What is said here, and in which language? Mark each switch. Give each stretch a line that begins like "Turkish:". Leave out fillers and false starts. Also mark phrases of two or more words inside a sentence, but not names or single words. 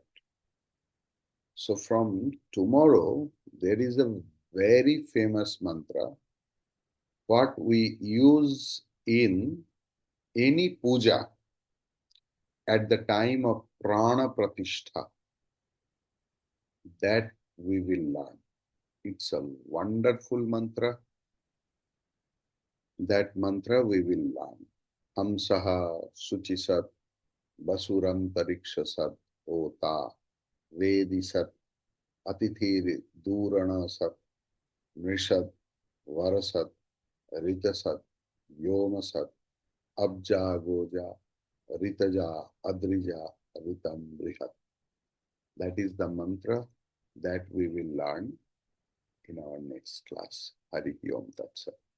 English: So from tomorrow, there is a very famous mantra, what we use in any puja at the time of
Sanskrit: प्राण प्रतिष्ठा,
English: that we will learn. It's a wonderful mantra. That mantra we will learn.
Sanskrit: हंसः शुचिषत् वसुरम् तरिक्षसत् ओता वेदिषत् अतिथिर् दुरोण सत् निषद् वरसत् ऋतसत् व्योमसत् अब्जा गोजा ऋतजा अद्रिजा ऋतम् बृहत्.
English: That is the mantra that we will learn in our next class.
Sanskrit: हरि ॐ तत् सत्.